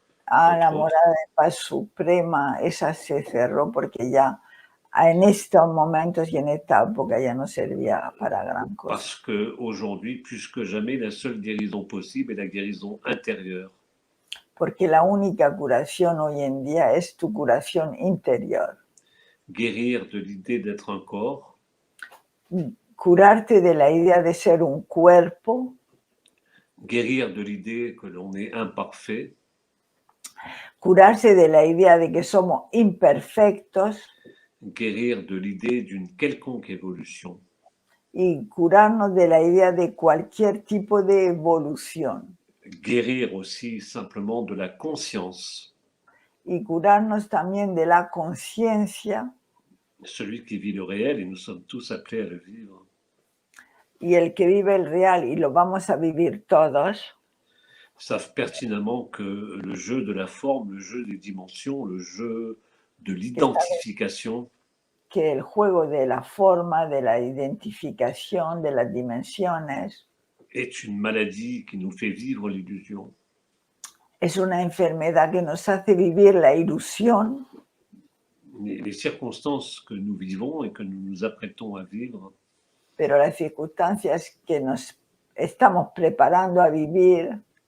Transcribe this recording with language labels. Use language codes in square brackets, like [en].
[es] La [fr] Entre autres. [es] morada de paz suprema, esa se cerró porque ya en estos momentos y en esta época ya no servía para gran cosa. [fr] Parce qu'aujourd'hui, plus que jamais, la seule guérison possible est la guérison intérieure. [es] Porque la única curación hoy en día es tu curación interior. [fr] Guérir de l'idée d'être un corps. [es] Curarte de la idea de ser un cuerpo. [fr] Guérir de l'idée que l'on est imparfait. [es] Curarse de la idea de que somos imperfectos. [fr] Guérir de l'idée d'une quelconque évolution. [es] Y curarnos de la idea de cualquier tipo de evolución. [fr] Guérir aussi simplement de la conscience. [es] Y curarnos también de la conciencia. [fr] Celui qui vit le réel, et nous sommes tous appelés à le vivre. [es] Y el que vive el real, y lo vamos a vivir todos, [fr] savent pertinemment que le jeu de la forme, le jeu des dimensions, le jeu de l'identification, [es] que el juego de la forma, de la identificación, de las dimensiones, [fr] est une maladie qui nous fait vivre l'illusion. [es] es una enfermedad que nos hace vivir la ilusión. [fr] Les circonstances que nous vivons et que nous nous apprêtons à vivre [es] Pero las circunstancias que nos estamos preparando a vivir